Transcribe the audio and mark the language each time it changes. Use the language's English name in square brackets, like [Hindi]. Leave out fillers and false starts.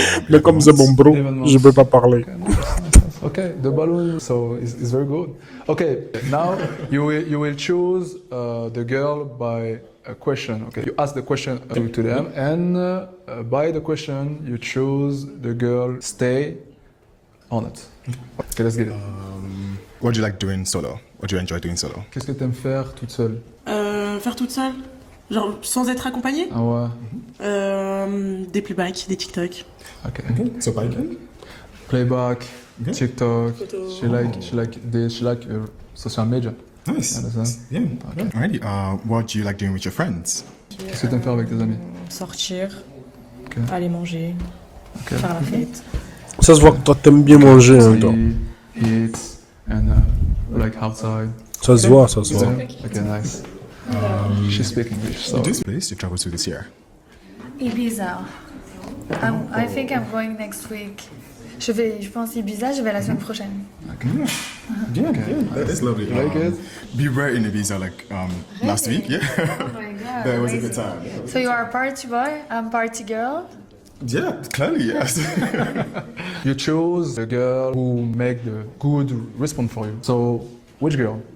[French] Mais comme c'est mon bro, je peux pas parler. [English] Okay, the balloon, so it's very good. Okay, now you will choose the girl by a question. Okay, you ask the question to them, and by the question you choose the girl stay on it. Okay, let's get it. What do you like doing solo? What do you enjoy doing solo? [French] Qu'est-ce que t'aimes faire toute seule? Faire toute seule? Genre sans être accompagnée? Ah ouais. Des playbacks, des TikTok. [English] Okay. So bike? Playback, Okay. TikTok. Photo. She like social media. Nice. You understand? Yeah. Okay. Alrighty. What do you like doing with your friends? [French] Qu'est-ce que t'aimes faire avec tes amis? Sortir, [English] Ok. [French] aller manger, [English] Ok. [French] faire la fête. Ça se voit que toi, t'aimes bien manger, hein, toi. [English] Eat and like outside. [French] Ça se voit, ça se voit. [English] Okay, nice. She speaks English, so. This place you travel to this year? Ibiza. I think I'm going next week. [French] Je pense Ibiza, je vais la semaine prochaine. [English] Yeah, that's lovely. Like it? We were in Ibiza like last week. Yeah. Oh my god. That was a amazing. good time. So you are a party boy, I'm party girl. Yeah, clearly, yes. You chose the girl who make the good response for you. So, which girl?